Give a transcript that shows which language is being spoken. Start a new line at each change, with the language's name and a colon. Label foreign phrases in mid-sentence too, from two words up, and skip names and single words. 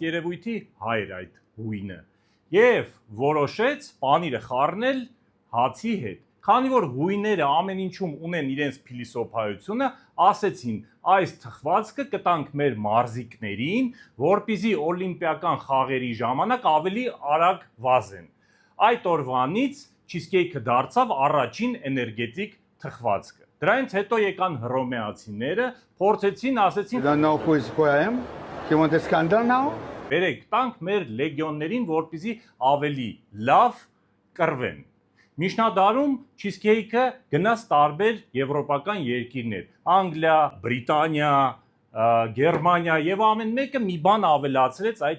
Armenian: երևույթի հայ էր այդ հույնը, եւ որոշեց պանիրը խառնել հացի հետ։ Քանի որ հույները ամեն ինչում ունեն իրենց փիլիսոփայությունը, ասեցին այս թխվածքը կտանք մեր մարզիկներին, որպեսզի օլիմպիական խաղերի ժամանակ ավելի արագ վազեն։ Այդ օրվանից cheesecake-ը դարձավ առաջին էներգետիկ թխվածքը։ Դրանից հետո եկան հռոմեացիները, փորձեցին, ասեցին,
English: You don't know who I am? You want a scandal now?
Armenian: Բերեք տանք մեր լեգիոններին, որպեսզի ավելի լավ կռվեն։ Միջնադարում cheesecake-ը գնաց տարբեր եվրոպական երկիրներ՝ Անգլիա, Բրիտանիա, Գերմանիա եւ ամեն մեկը մի բան ավելացրեց այդ